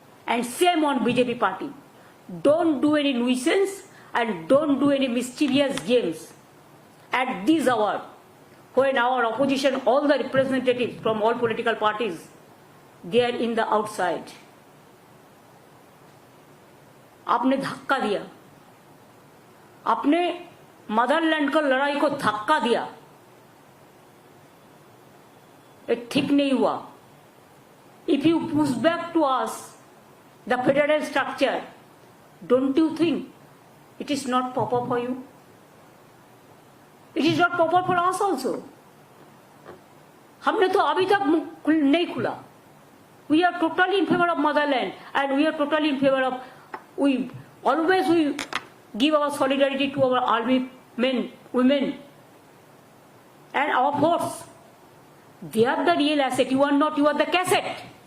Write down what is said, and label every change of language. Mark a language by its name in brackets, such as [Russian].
[English] And same on BJP party. Don't do any nuisance and don't do any mischievous games. At this hour, when our opposition, all the representatives from all political parties, they are in the outside. [Hindi] आपने धक्का दिया, आपने Motherland को लड़ाई को धक्का दिया, ये ठीक नहीं हुआ। [English] If you push back to us the federal structure, don't you think it is not proper for you? It is not proper for us also. [Hindi] हमने तो अभी तक मुंह नहीं खुला। [English] We are totally in favor of motherland and we are totally in favor of, we always give our solidarity to our army men, women and our force. They are the real asset. You are not, you are the cassette.